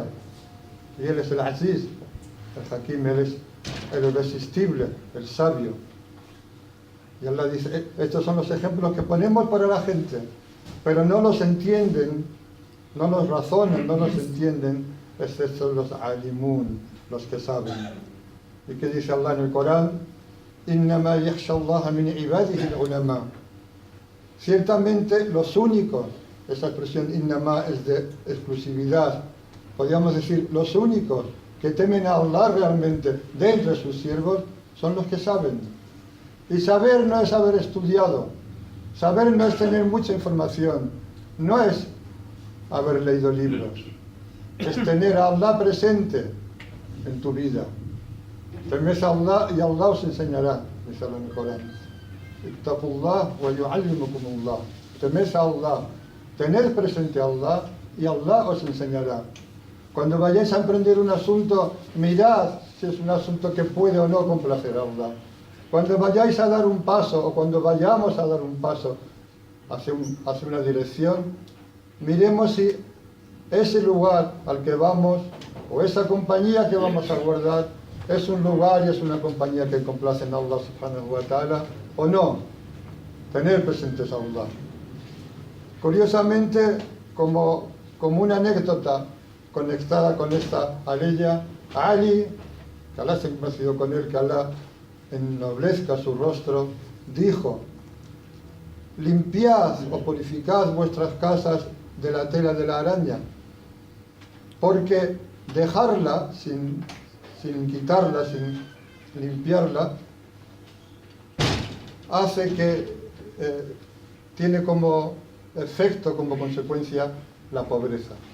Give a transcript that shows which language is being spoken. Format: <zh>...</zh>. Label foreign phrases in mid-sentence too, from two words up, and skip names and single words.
<es>Y Él es el Aziz, el Hakim, Él es el irresistible, el sabio. Y Allah dice, estos son los ejemplos que ponemos para la gente, pero no los entienden, no los razonan, no los entienden, excepto los alimun, los que saben. ¿Y qué dice Allah en el Corán?</es> <ar>إنما يخشى الله من عباده العلماء.</ar> <es>Ciertamente los únicos, esa expresión innama es de exclusividad, podríamos decir, los únicos que temen a Allah realmente de entre sus siervos son los que saben. Y saber no es haber estudiado, saber no es tener mucha información, no es haber leído libros, es tener a Allah presente en tu vida. Temes a Allah y Allah os enseñará, dice Allah en el Corán.</es> <ar>اتقوا الله ويعلمكم الله.</ar> <es>Temes a Allah, tened presente a Allah y Allah os enseñará. Cuando vayáis a emprender un asunto, mirad si es un asunto que puede o no complacer a Allah. Cuando vayáis a dar un paso o cuando vayamos a dar un paso hacia una dirección, miremos si ese lugar al que vamos o esa compañía que vamos a guardar es un lugar y es una compañía que complace a</es> <ar>الله سبحانه وتعالى</ar> <es>o no. Tener presentes a Allah. Curiosamente, como una anécdota conectada con esta aleya, Ali, que Allah se ha complacido con él, que Allah ennoblezca su rostro, dijo: limpiad o purificad vuestras casas de la tela de la araña, porque dejarla sin quitarla, sin limpiarla, hace que tiene como efecto, como consecuencia, la pobreza.</es>